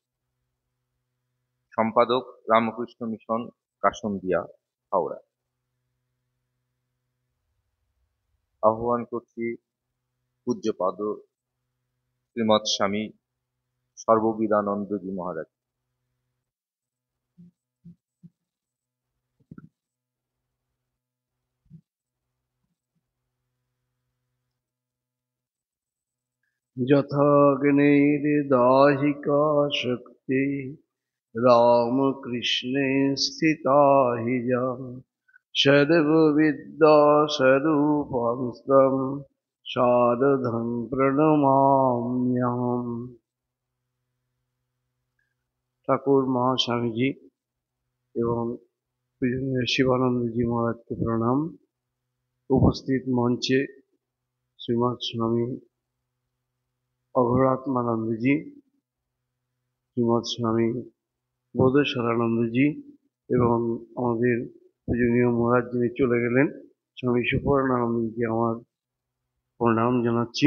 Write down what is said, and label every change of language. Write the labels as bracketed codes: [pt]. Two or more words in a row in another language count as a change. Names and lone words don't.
[bn] সম্পাদক রামকৃষ্ণ মিশন, কাশন্দিয়া, হাওড়া। আহ্বান করছি পূজ্যপাদ শ্রীমৎ স্বামী সর্ববিদানন্দ জি মহারাজ। [sa] यथाग्निर्दाहिका शक्ति रामकृष्णे स्थिता हि या सर्वविद्या स्वरूपं शारदं प्रणमाम्यहम्। [bn] ঠাকুর মহাস্বামীজি এবং শিবানন্দজি মহারাজকে প্রণাম। উপস্থিত মঞ্চে শ্রীমৎ স্বামী অঘরাত্মানন্দজি, শ্রীমৎ স্বামী বোধেশ্বরানন্দজি এবং আমাদের পূজনীয় মহারাজ যিনি চলে গেলেন স্বামী সুপর্ণানন্দজিকে আমার প্রণাম জানাচ্ছি।